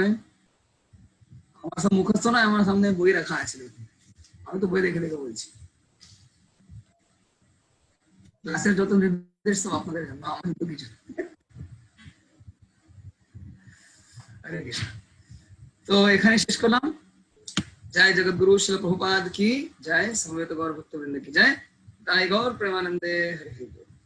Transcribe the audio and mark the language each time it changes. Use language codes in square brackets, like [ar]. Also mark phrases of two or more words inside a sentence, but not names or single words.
[bn] আমার সব মুখস্থ নয়, আমার সামনে বই রাখা আছে, দেখুন। আমি তো বই দেখে দেখে বলছি। ক্লাসের যত নির্দেশ সব আপনাদের জন্য, আমার তো কিছু না। হরে কৃষ্ণ। তো এখানে শেষ করলাম। [hi] जय जगत गुरु शिल प्रभुपाद की जय, समवेत गौर भक्तवृंद की जय, दाई गौर प्रेमानंदे हरि हरि।